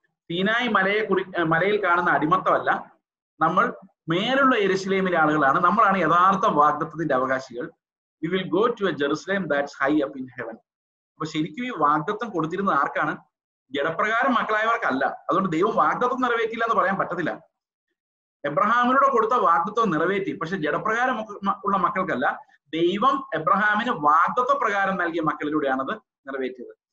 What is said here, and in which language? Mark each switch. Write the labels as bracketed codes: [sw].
[ml] സീനായി മലയിൽ കാണുന്ന അടിമത്തമല്ല. നമ്മൾ മേലുള്ള യെരുശലേമിലെ ആളുകളാണ്. നമ്മളാണ് യഥാർത്ഥ വാഗ്ദത്തത്തിന്റെ അവകാശികൾ. [en] We will go to a Jerusalem that's high up in heaven. [ml] അപ്പൊ ശരിക്കും ഈ വാഗ്ദത്തം കൊടുത്തിരുന്നത് ആർക്കാണ്? ജഡപ്രകാരം മക്കളായവർക്കല്ല. അതുകൊണ്ട് ദൈവം വാഗ്ദത്തം നിറവേറ്റില്ല എന്ന് പറയാൻ പറ്റത്തില്ല. എബ്രഹാമിനോട് കൊടുത്ത വാഗ്ദത്വം നിറവേറ്റി, പക്ഷെ ജഡപ്രകാരം ഉള്ള മക്കൾക്കല്ല. ദൈവം എബ്രഹാമിന് വാഗ്ദത്വ പ്രകാരം നൽകിയ മക്കളിലൂടെയാണത് നിറവേറ്റിയത്.